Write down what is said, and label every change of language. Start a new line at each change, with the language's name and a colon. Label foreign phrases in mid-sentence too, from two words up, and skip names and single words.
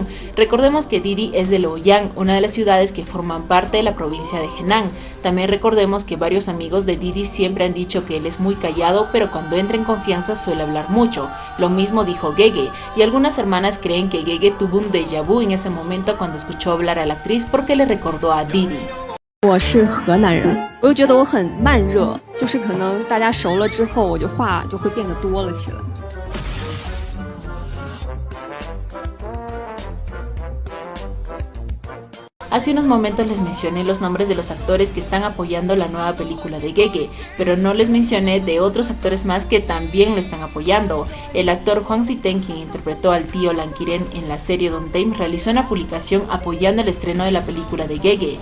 Spanish: Recordemos que Didi es de Luoyang, una de las ciudades que forman parte de la provincia de Henan. También recordemos que varios amigos de Didi siempre han dicho que él es muy callado, pero cuando entra en confianza suele hablar mucho. Lo mismo dijo Gege, y algunas hermanas creen que Gege tuvo un déjà vu en ese momento cuando escuchó hablar a la actriz porque le recordó a Didi.
Chinese: 我是河南人，我就觉得我很慢热，就是可能大家熟了之后，我就话就会变得多了起来。
Spanish: Hace unos momentos les mencioné los nombres de los actores que están apoyando la nueva película de Gege, pero no les mencioné de otros actores más que también lo están apoyando. El actor Huang Ziteng, quien interpretó al tío Lankiren en la serie Don't Tame, realizó una publicación apoyando el estreno de la película de Gege.